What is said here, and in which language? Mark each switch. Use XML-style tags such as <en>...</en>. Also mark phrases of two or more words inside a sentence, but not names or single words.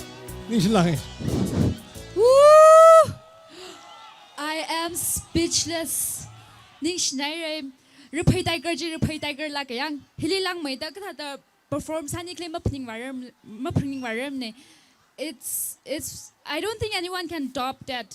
<en>Woo! I am speechless.</en> <nmf>Ning Schneider, Raphei Tiger la kayang hililang may da kata perform sani claim mapning waram ne.</nmf> <en>It's I don't think anyone can top that.</en>